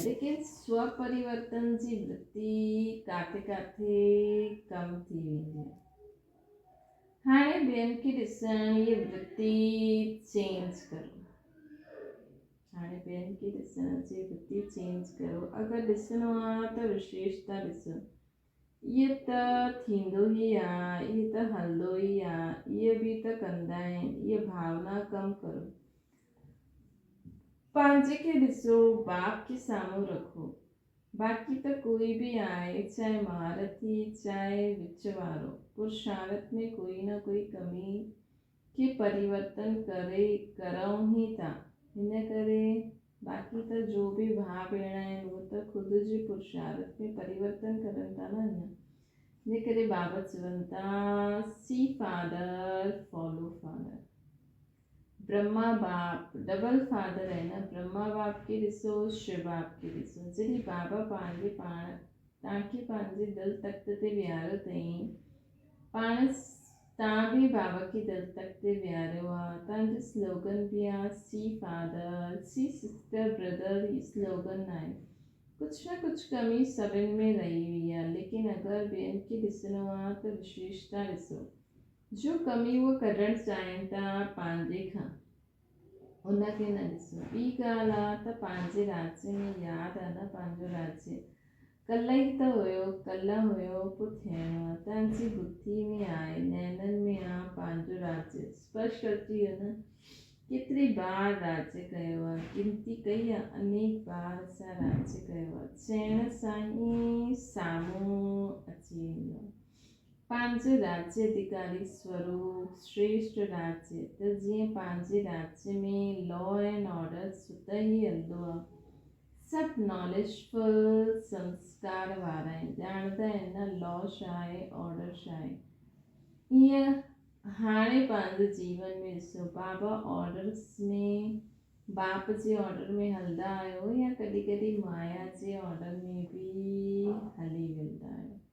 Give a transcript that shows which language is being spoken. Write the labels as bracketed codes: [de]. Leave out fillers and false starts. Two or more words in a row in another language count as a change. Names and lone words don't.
[sd] लेकिन स्वपरिवर्तन जी वृत्ति काथे काथे कम थी वेंदी आहे हाणे ॿियनि खे ॾिसण इहा वृत्ति चेंज करो हाणे ॿियनि खे ॾिसण जी वृत्ति चेंज करो अगरि ॾिसणो आहे त विशेषता ॾिसो इहे त थींदो ई आहे इहे त हलंदो ई आहे इहे बि त कंदा आहिनि इहा भावना कमु करो पंहिंजे खे ॾिसो बाप खे साम्हूं रखो बाक़ी त कोई बि आहे चाहे महारथी चाहे विच वारो पुरुषार्थ में कोई न कोई कमी खे परिवर्तन करूं ई था हिन करे बाक़ी त जो बि भाउ भेण आहिनि उहो त ख़ुदि जे पुरुषार्थ में परिवर्तन करनि था न हिन करे बाबा चवनि था [en] See Father Follow Father [sd] ब्रह्मा बाप [en] Double Father [sd] आहे न ब्रह्मा बाप खे ॾिसो शिव बाप खे ॾिसो जॾहिं बाबा पंहिंजे पाण तव्हांखे पंहिंजे दिलि तख़्त ते विहारियो अथई पाण तव्हां बि बाबा खे दिलि तख़्त ते विहारियो आहे तव्हांजो स्लोगन बि आहे [en] See Father See Sister Brother [sd] ही स्लोगन आहे कुझु न कुझु कमी सभिनि में रही हुई आहे लेकिन अगरि ॿियनि खे ॾिसणो आहे त विशेषता ॾिसो जो कमी उहो कढणु चाहिनि था पंहिंजे खां उनखे न ॾिसो ॿी ॻाल्हि आहे त पंहिंजे राज्य में यादि आहे न पंहिंजो राज्य कल्ह ई त हुयो पोइ थियणो आहे तव्हांजी बुद्धि में आहे नैननि में आहे पंहिंजो राज्य स्पष्ट अची वियो न केतिरी बार राज्य कयो आहे गिनती कई आहे अनेक बार असां राज्य कयो आहे चइण सां ई साम्हूं अची वेंदो आहे पंहिंजे राज्य अधिकारी स्वरूप श्रेष्ठ राज्य त जीअं पंहिंजे राज्य में [en] law and [sd] ऑर्डर सुत ई हलंदो आहे सभु नॉलेजफुल संस्कार वारा आहिनि ॼाणंदा आहिनि न लॉ छा आहे ऑर्डर छा आहे ईअं हाणे पंहिंजे जीवन में ॾिसो बाबा ऑर्डर्स में बाप जे ऑर्डर में हलंदा आहियो या कॾहिं कॾहिं माया जे ऑर्डर में बि हली वेंदा आहियो